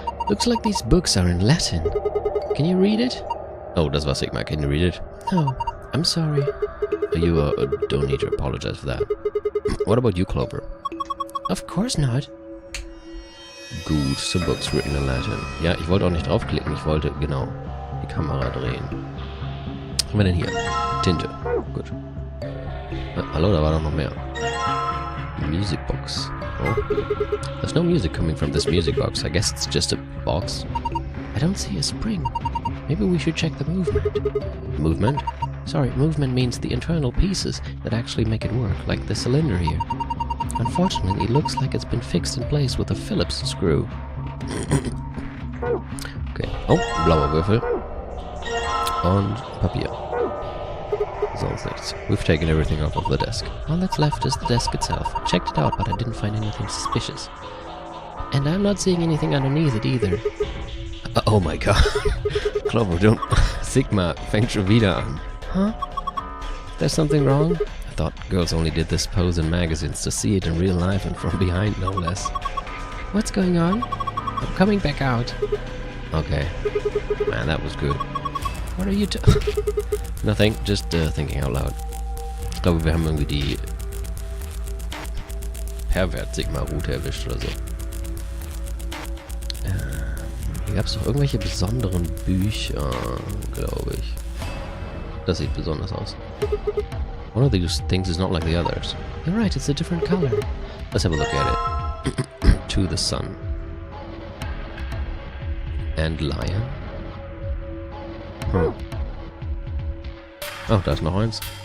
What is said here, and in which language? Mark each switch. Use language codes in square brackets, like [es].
[en] Looks like these books are in Latin. Can you read it? Oh, [de] das war Sigma. [en] Can you read it? Oh, I'm sorry. You don't need to apologize for that. What about you, Clover? Of course not. Gut, some books written in Latin. [de] Ja, ich wollte auch nicht draufklicken. Ich wollte, genau, die Kamera drehen. Was haben wir denn hier? Tinte. Gut. Hallo, da war doch noch mehr. [en] Music box. Oh. There's no music coming from this music box. I guess it's just a box. I don't see a spring. Maybe we should check the movement. Movement? Sorry, movement means the internal pieces that actually make it work, like the cylinder here. Unfortunately, it looks like it's been fixed in place with a Phillips screw. [de] Okay. Oh, blauer Würfel. Und Papier. Sonst nichts. [en] We've taken everything off of the desk. All that's left is the desk itself. Checked it out, but I didn't find anything suspicious. And I'm not seeing anything underneath it either. Oh my god. Clover, don't... [de] Sigma fängt schon wieder an. Huh? [en] There's something wrong? I thought girls only did this pose in magazines to see it in real life and from behind, no less. What's going on? I'm coming back out. Okay. Man, that was good. What are you Nothing, just thinking out loud. [de] Ich glaube, wir haben irgendwie die Pervert-Sigma-Route erwischt oder so. Hier gab es doch irgendwelche besonderen Bücher, glaube ich. Das sieht besonders aus. [en] One of these things is not like the others. You're right, it's a different color. Let's have a look at it. To the sun. And lion. [de] Oh, da ist noch eins.